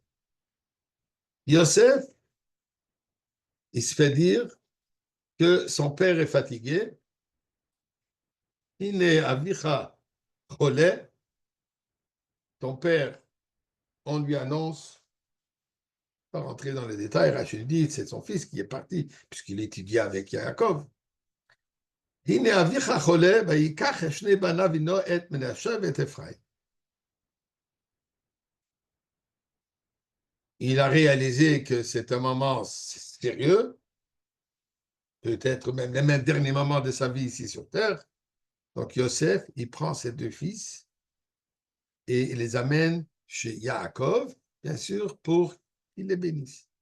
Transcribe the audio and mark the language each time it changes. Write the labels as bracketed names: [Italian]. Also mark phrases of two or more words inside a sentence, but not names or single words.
[French] Yosef, il se fait dire que son père est fatigué. Il est [Hebrew] אביך חולה. [French] Ton père, on lui annonce, pas rentrer dans les détails, Rachel dit, c'est son fils qui est parti, puisqu'il étudiait avec Yaakov. [Hebrew] הנה אביך חולה, ויקח את שני בניו הינו את מנשה ואת אפרים. [French] il a réalisé que c'est un moment sérieux, peut-être même les derniers moments de sa vie ici sur Terre. Donc Yosef, il prend ses deux fils et il les amène chez Yaakov, bien sûr, pour qu'il les bénisse.